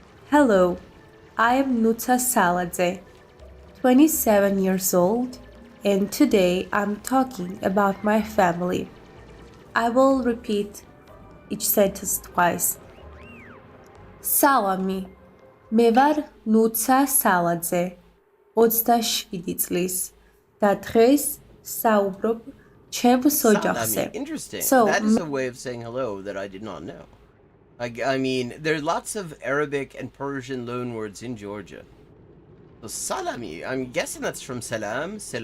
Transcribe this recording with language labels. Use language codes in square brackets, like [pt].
[en] Hello, I am Nuta Saladze, 27 years old, and today I'm talking about my family. I will repeat each sentence twice. [ka] Salami, მე ვარ ნუცა სალაძე, 27 წლის და დღეს საუბრობ ჩემს ოჯახზე. [en] Interesting. So, that is a way of saying hello that I did not know. I mean, there are lots of Arabic and Persian loanwords in Georgia. So salami, I'm guessing that's from salam.